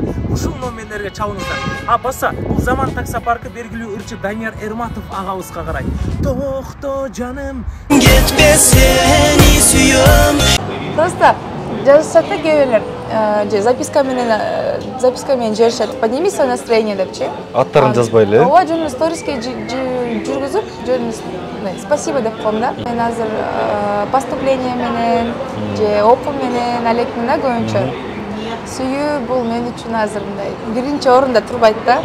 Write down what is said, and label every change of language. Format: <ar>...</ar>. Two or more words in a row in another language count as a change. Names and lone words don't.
<ky>Ушул номерлерге чалыңыздар. Баса, бул Заман таксопаркы белгилүү ырчы Данияр Эрматов агабызга карайт. Токто жаным, кетпе сени сүйөм. Просто жазышат да кээ бирлер, записка менен жиберишет.</ky> <ru>Подними свое настроение депчи.</ru> <ky>Аттарын жазбай эле. Ооба, жөн сториске жүргүзүп, жөн спасибо деп коем да. Мен азыр поступление менен же окуу менен алекмин да көбүнчө. Сүйүү бул мен үчүн азыр мындай биринчи орунда турбайт да.</ky>